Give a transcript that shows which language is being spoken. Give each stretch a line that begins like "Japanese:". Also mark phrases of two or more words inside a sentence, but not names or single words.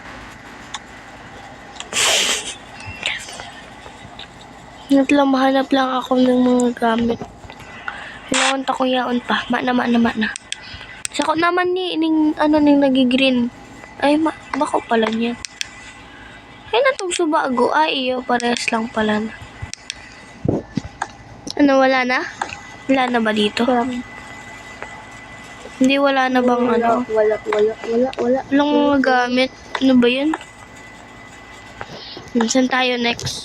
Filipino: Mahanap lang ako ng mga gamit.
Bikol: Hinawant ako yaon pa. Mana. Sako naman ning nagigreen. Ay, bako pala niya. Ay, natong subago. Ay, iyo, parehas lang pala na.
Filipino: Ano, wala na? Wala na ba dito? Hindi, wala na bang ano? Wala. Walang mga gamit. Ano ba yun? Saan tayo next?